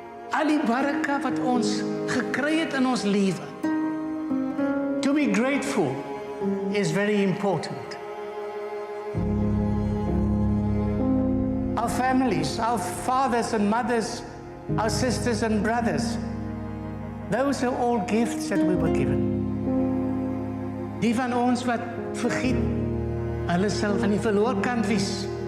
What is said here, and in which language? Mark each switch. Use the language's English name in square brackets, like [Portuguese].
[Afrikaans] Al die Barakat wat ons gekry het in ons lewe. [English] To be grateful is very important. Our families, our fathers and mothers, our sisters and brothers, those are all gifts that we were given. [Afrikaans] Die van ons wat vergiet, hulle sal aan die verloor kant wees.